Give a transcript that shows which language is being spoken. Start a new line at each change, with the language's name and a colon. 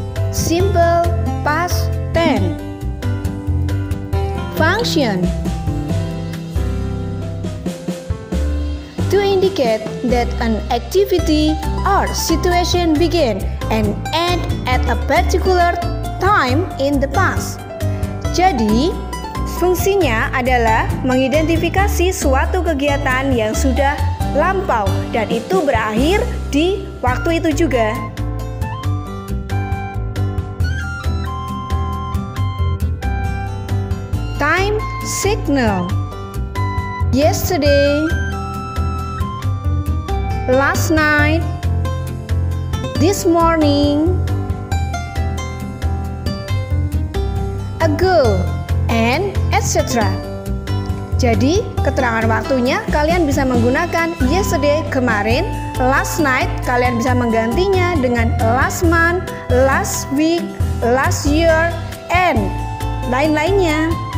English: Simple past tense. Function. To indicate that an activity or situation began and end at a particular time in the past.
Indonesian: Jadi, fungsinya adalah mengidentifikasi suatu kegiatan yang sudah lampau dan itu berakhir di waktu itu juga.
English: Time signal. Yesterday, last night, this morning, ago, and etc.
Indonesian: Jadi, keterangan waktunya kalian bisa menggunakan yesterday, kemarin,
English: last night,
Indonesian: kalian bisa menggantinya dengan
English: last month, last week, last year,
Indonesian: and lain-lainnya.